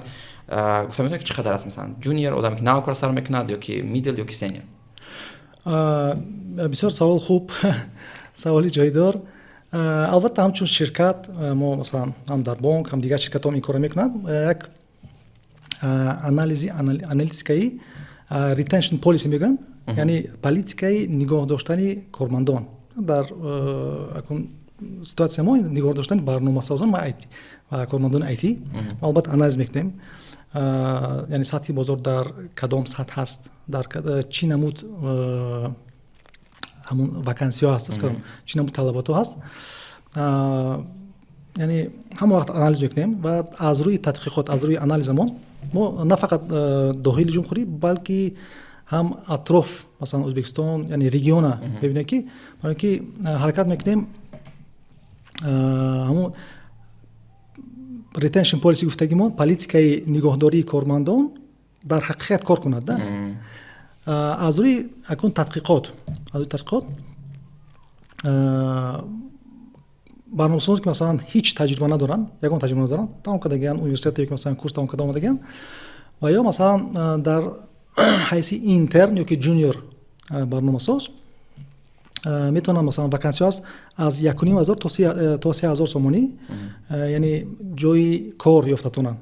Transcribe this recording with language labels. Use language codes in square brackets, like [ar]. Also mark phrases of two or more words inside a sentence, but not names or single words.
[tg] гуфта метавонед ки чӣ қадар аст? Масалан ҷуниор одаме ки нав кора сар мекунад ёки мидл ёки сениор? бисёр савол хуб, саволи ҷойдор. албатта ҳамчун ширкат мо масалан ҳам дар бонк ҳам дигар ширкатҳо ин кора мекунанд. Як аналитикаи [en] retention policy [tg] мегӯянд, яъне политикаи нигоҳ доштани кормандон дар ситуация мо нигоҳ доштани барномасозон ва кормандони IT албатта анализ мекунем, яъни сатҳи бозор дар кадом сатҳ ҳаст, дар чӣ намуд ҳамун вакансиё ҳаст, чӣ намуд талаботҳо ҳаст, яъни ҳама вақт анализ мекунем ва аз рӯи тадқиқот, аз рӯи анализамон мо на фақат доҳили ҷумҳурӣ, балки ҳам атроф масалан Ӯзбекистон, яъни региона бибинем ки ҳаракат мекунем ҳамун [en] retention policy [tg] гуфтаги мо политикаи нигоҳдории кормандон дар ҳақиқат кор кунад да. Аз рӯи акун тадқиқот барномасоз ки масалан ҳеҷ таҷриба надоранд, ягон таҷриба надоранд, тамом кардагиян университет ёки масалан курс тамом карда омадагиян ва ё масалан дар ҳайси интерн ёки junior барномасоз метавонанд масалан вакансия аст аз 1500 то 3000 сомонӣ, яъни ҷойи кор ёфта тонанд.